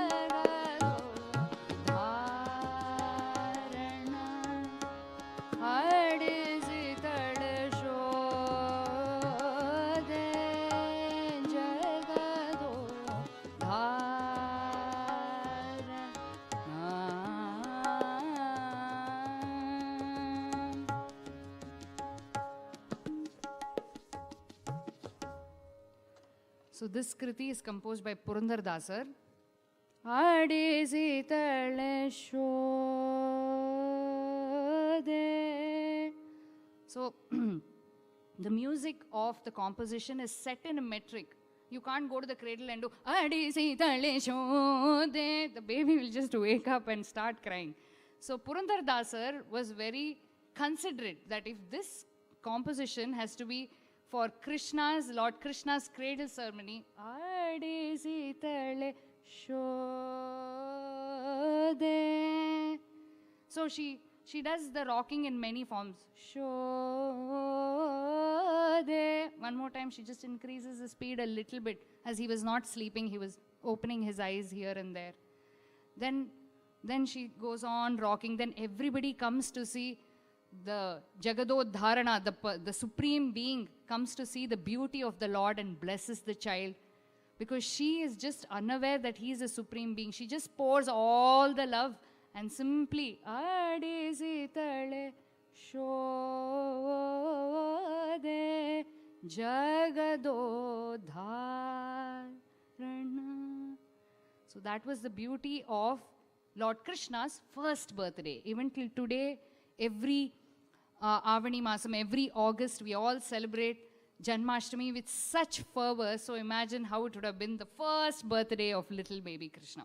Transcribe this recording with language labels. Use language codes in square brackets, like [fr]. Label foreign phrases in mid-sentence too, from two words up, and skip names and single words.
[kn] ಜಗದೋದ್ಧಾರಣ ಆಡಿಸಿದಳೆ ಶೋದೆ ಜಗದೋದ್ಧಾರಣ. [en] So this kriti is composed by Purandar Dasar. [kn] ಆಡಿಸಿದಳೆ ಶೋದೆ. [en] So the music of the composition is set in a metric. You can't go to the cradle and do [kn] ಆಡಿಸಿದಳೆ ಶೋದೆ. [en] The baby will just wake up and start crying. So Purandar Dasar was very considerate that if this composition has to be for Krishna's, Lord Krishna's cradle ceremony, [kn] ಆಡಿಸಿದಳೆ ಶೋದೆ. [en] So she does the rocking in many forms. Shode. One more time, she just increases the speed a little bit. As he was not sleeping, he was opening his eyes here and there. Then she goes on rocking. Then everybody comes to see the Jagadodharana, the Supreme Being, comes to see the beauty of the Lord and blesses the child. Because she is just unaware that he is a Supreme Being. She just pours all the love and simply [kn] ಆಡಿಸಿದಳೆ ಶೋದೆ ಜಗದೋದ್ಧಾರಣ. [en] So that was the beauty of Lord Krishna's first birthday. Even till today, every Avani Masam, every August, we all celebrate Janmashtami with such fervor. So imagine how it would have been the first birthday of little baby Krishna.